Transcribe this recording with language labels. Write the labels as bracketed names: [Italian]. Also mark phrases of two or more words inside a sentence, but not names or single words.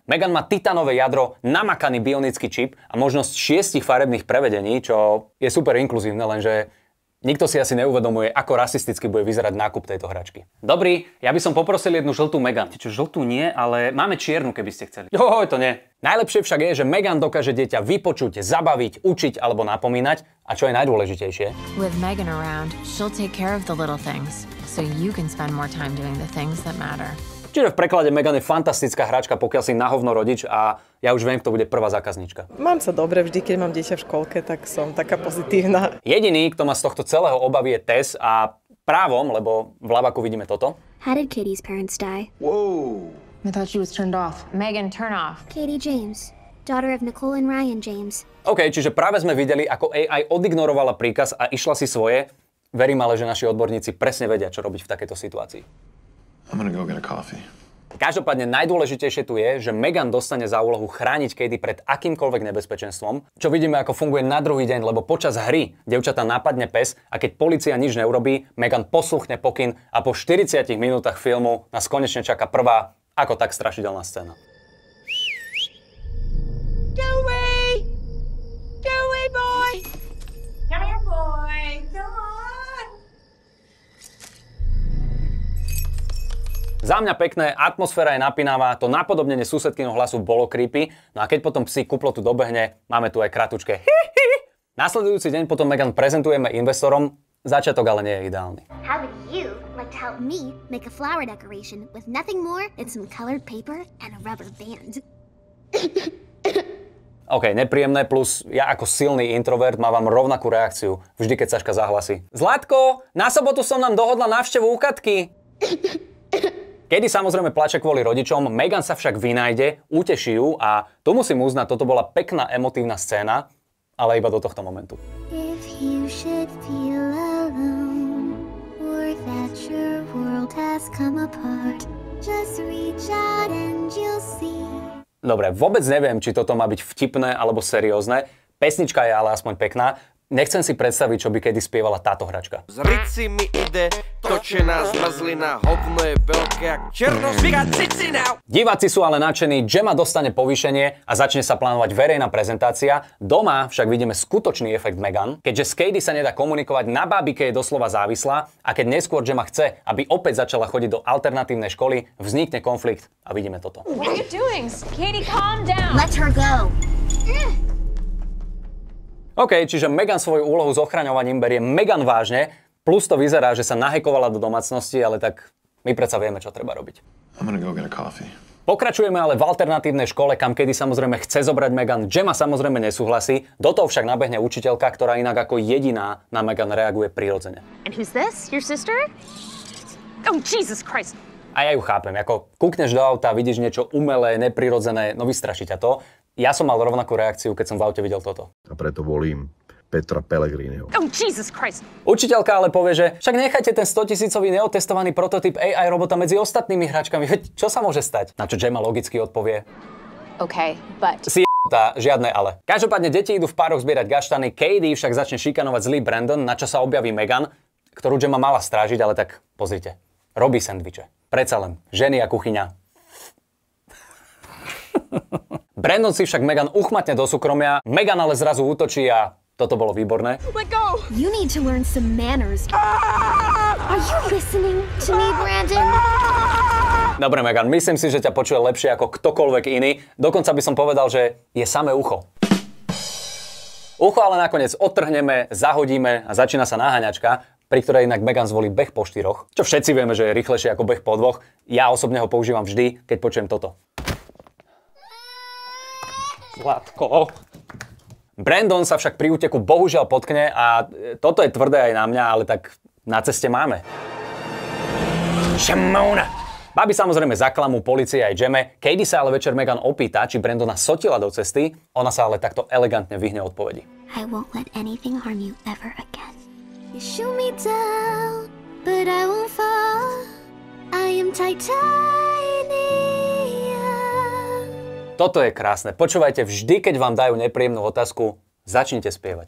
[Slovak] Megan má titanové jadro, namakaný bionický čip a možnosť 6 farebných prevedení, čo je super inkluzívne, lenže nikto si asi neuvedomuje, ako rasisticky bude vyzerať nákup tejto hračky. Dobrý, ja by som poprosil jednu žltú Megan. Čo, žltú nie, ale máme čiernu, keby ste chceli. Joj, to nie. Najlepšie však je, že Megan dokáže dieťa vypočuť, zabaviť, učiť alebo napomínať. A čo je najdôležitejšie? [English] With Megan around, she'll take care of the little things, so you can spend more time doing the things that matter. [Slovak] Čiže v preklade Megan je fantastická hračka, pokiaľ si na hovno rodič a ja už viem, kto bude prvá zákazníčka. Mám sa dobre, vždy, keď mám dieťa v škôlke, tak som taká pozitívna. Jediný, kto má z tohto celého obavy, je Tess a právom, lebo v lavaku vidíme toto. [English] How did Cady's parents die? Whoa! I thought she was turned off. Megan, turn off. Cady James, daughter of Nicole and Ryan James. [Slovak] OK, čiže práve sme videli, ako AI odignorovala príkaz a išla si svoje. Verím ale, že naši odborníci presne vedia, čo robiť v takejto situácii. [English] I'm gonna go get a coffee. [Slovak] Každopádne najdôležitejšie tu je, že Megan dostane za úlohu chrániť Cady pred akýmkoľvek nebezpečenstvom, čo vidíme, ako funguje na druhý deň, lebo počas hry dievčatá napadne pes a keď polícia nič neurobí, Megan posluchne pokyn a po 40 minútach filmu nás konečne čaká prvá, ako tak strašidelná scéna. [English] Joey! Joey boy! Come here boy! Come on! [Slovak] Za mňa pekné, atmosféra je napínavá, to napodobnenie susedkyňho hlasu bolo creepy, no a keď potom psi kuplotu dobehne, máme tu aj kratučké hi. Nasledujúci deň potom Megan prezentujeme investorom, začiatok ale nie je ideálny. [English] How would you like to help me make a flower decoration with nothing more than some colored paper and a rubber band? [Slovak] OK, nepríjemné, plus ja ako silný introvert mávam rovnakú reakciu, vždy keď Saška zahlasí. Zlatko, na sobotu som nám dohodla návštevu u Katky. Cady samozrejme plače kvôli rodičom, Megan sa však vynájde, uteší ju a tu musím uznať, toto bola pekná emotívna scéna, ale iba do tohto momentu. [English] If you should feel alone or that Your world has come apart. Just reach out and you'll see. [Slovak] Dobre, vôbec neviem, či toto má byť vtipné alebo seriózne. Pesnička je ale aspoň pekná. Nechcem si predstaviť, čo by kedy spievala táto hračka. Z rici mi ide točená zmrzlina, hovno je veľké jak černošvika cicina. Diváci sú ale nadšení, Gemma dostane povýšenie a začne sa plánovať verejná prezentácia. Doma však vidíme skutočný efekt Megan. Keďže s Cady sa nedá komunikovať, na bábike je doslova závislá a keď neskôr Gemma chce, aby opäť začala chodiť do alternatívnej školy, vznikne konflikt a vidíme toto. [English] What are you doing? Cady, calm down. Let her go. [Slovak] OK, čiže Megan svoju úlohu s ochraňovaním berie Megan vážne, plus to vyzerá, že sa nahekovala do domácnosti, ale tak my predsa vieme, čo treba robiť. Pokračujeme ale v alternatívnej škole, kam Cady samozrejme chce zobrať Megan. Gemma samozrejme nesúhlasí, do toho však nabehne učiteľka, ktorá inak ako jediná na Megan reaguje prirodzene. [English] And who's this? Your sister? Oh, Jesus Christ. [Slovak] A ja ju chápem, ako kúkneš do auta, vidíš niečo umelé, neprirodzené, no vystraší ťa to. Ja som mal rovnakú reakciu, keď som v aute videl toto. A preto volím Petra Pellegriniho. [English] Oh, Jesus Christ. [Slovak] Učiteľka ale povie, že však nechajte ten 100-tisícový neotestovaný prototyp AI robota medzi ostatnými hračkami. Veď čo sa môže stať? Na čo Gemma logicky odpovie. [English] Okay, but... [Slovak] Si žiadne ale. Každopádne deti idú v pároch zbierať gaštany, Cady však začne šikanovať zlý Brandon, na čo sa objaví Megan, ktorú Gemma mala strážiť, ale tak pozrite. Robí sendviče. Predsa len. Ženy a kuchyňa. Brandon si však Megan uchmatne do súkromia, Megan ale zrazu útočí a toto bolo výborné. [English] Let go! You need to learn some manners. Are you listening to me, Brandon? [Slovak] Dobre, Megan, myslím si, že ťa počuje lepšie ako ktokoľvek iný. Dokonca by som povedal, že je samé ucho. Ucho ale nakoniec odtrhneme, zahodíme a začína sa naháňačka, pri ktorej inak Megan zvolí beh po 4, čo všetci vieme, že je rýchlejšie ako beh po 2. Ja osobne ho používam vždy, keď počujem toto. Zlatko. Brandon sa však pri úteku bohužiaľ potkne a toto je tvrdé aj na mňa, ale tak na ceste máme. Šamona! Babi samozrejme zaklamú polície aj Gemme. Cady sa ale večer Megan opýta, či Brandona sotila do cesty. Ona sa ale takto elegantne vyhne odpovedi. [English] I won't let anything harm you ever again. You shoot me down, but I won't fall. I am titanium. [Slovak] Toto je krásne. Počúvajte, vždy, keď vám dajú nepríjemnú otázku, začnite spievať.